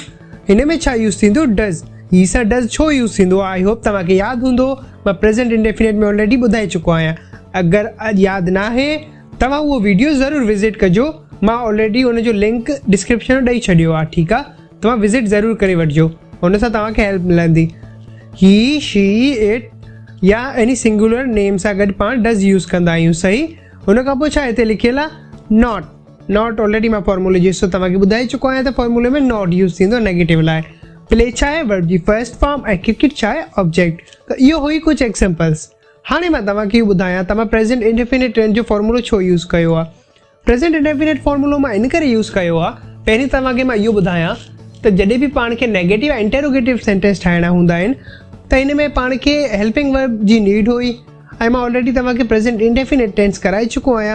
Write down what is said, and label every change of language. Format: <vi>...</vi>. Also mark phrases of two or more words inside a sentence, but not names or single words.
<sd>हिन में छा यूज़ थींदो, डज़। ही सां डज़ छो यूज़ थींदो आहे,</sd> <en>I hope</en> <sd>तव्हांखे यादि हूंदो। मां</sd> <en>present indefinite</en> <sd>में ऑलरेडी ॿुधाए चुको आहियां। अगरि यादि न आहे तव्हां उहो वीडियो ज़रूरु विज़िट कजो, मां ऑलरेडी उनजो लिंक डिस्क्रिप्शन में ॾेई छॾियो आहे, ठीकु आहे। तव्हां विज़िट ज़रूरु करे वठिजो, हुन सां तव्हांखे हेल्प मिलंदी।</sd> <en>he, she, it</en> <sd>या</sd> <en>any singular name</en> <sd>सां गॾु पाण डज़ यूज़ कंदा आहियूं। सही। हुन खां पोइ छा हिते लिखियलु आहे,</sd> <en>not already</en> <sd>मां फॉर्मूले जो हिसो तव्हांखे ॿुधाए चुको आहियां त फॉर्मूले में नॉट यूज़ थींदो नेगेटिव लाइ। प्ले छा आहे, वर्ब जी</sd> <en>first form,</en> <sd>ऐं क्रिकेट छा आहे, ऑब्जेक्ट। त इहो हुई कुझु एग्ज़ाम्पल्स। हाणे मां तव्हांखे इहो ॿुधायां त मां</sd> <en>present indefinite tense</en> <sd>जो फॉर्मूलो छो यूज़ कयो आहे।</sd> <en>present indefinite</en> <sd>फॉर्मूलो मां इन करे यूज़ कयो आहे, पहिरीं तव्हांखे मां इहो ॿुधायां त जॾहिं बि पाण खे नेगेटिव ऐं</sd> <en>interrogative sentence</en> <sd>ठाहिणा हूंदा आहिनि त हिन में पाण खे</sd> <en>helping verb</en> <sd>जी नीड हुई, ऐं मां ऑलरेडी तव्हांखे</sd> <en>present indefinite tense</en> <sd>कराए चुको आहियां।</sd>